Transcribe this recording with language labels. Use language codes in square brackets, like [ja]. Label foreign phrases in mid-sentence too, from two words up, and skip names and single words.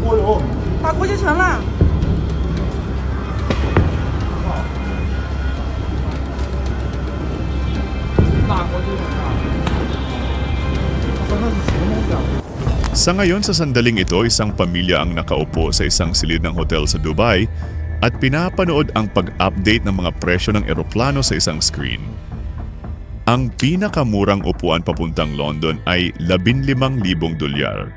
[zh] 打国际城了。打国际城啊！他说那是什么东西啊？ [tl] Sa ngayon sa sandaling ito, isang pamilya ang nakaupo sa isang silid ng hotel sa Dubai at pinapanood ang pag-update ng mga presyo ng eroplano sa isang screen. Ang pinakamurang upuan papuntang London ay $15,000.